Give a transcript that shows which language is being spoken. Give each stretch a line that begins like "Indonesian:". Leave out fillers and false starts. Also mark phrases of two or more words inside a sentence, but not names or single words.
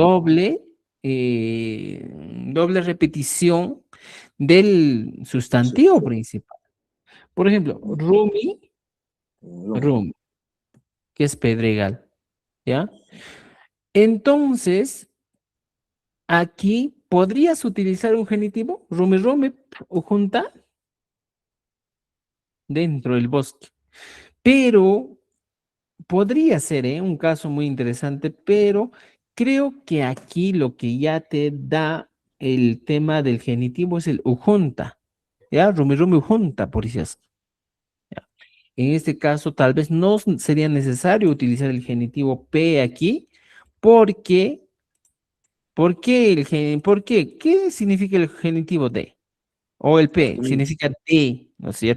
Spanish: Doble, doble repetición del Sí. sustantivo principal. Por ejemplo, Rumi, No. Rumi, que es pedregal, ¿ya? Entonces, aquí podrías utilizar un genitivo,
Quechua: rumi rumi, ujunta,
Spanish: dentro del bosque. Pero podría ser, un caso muy interesante, pero creo que aquí lo que ya te da el tema del genitivo es el ujunta, ¿ya?
Quechua: Rumi rumi ujunta,
Spanish: por eso. En este caso, tal vez no sería necesario utilizar el genitivo P aquí, porque, ¿por qué por qué? ¿Qué significa el genitivo de? O el P, significa de, ¿no es cierto?